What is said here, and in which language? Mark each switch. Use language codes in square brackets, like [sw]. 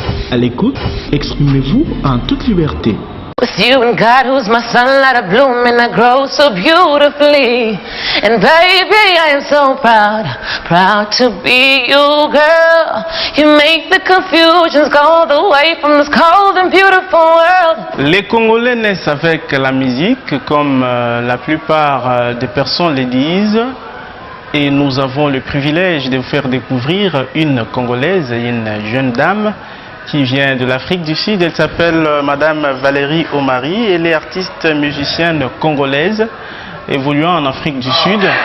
[fr] À l'écoute, exprimez-vous en toute liberté. [en] It's you and God who's my sunlight, a bloom and I grow so beautifully. And baby, I am so proud, proud to be you, girl. You make the confusions go away from this cold and beautiful world. [fr] Les Congolais naissent avec la musique, comme la plupart des personnes le disent. Et nous avons le privilège de vous faire découvrir une Congolaise, une jeune dame qui vient de l'Afrique du Sud. Elle s'appelle Madame Valérie Omari. Elle est artiste musicienne congolaise évoluant en Afrique du Sud.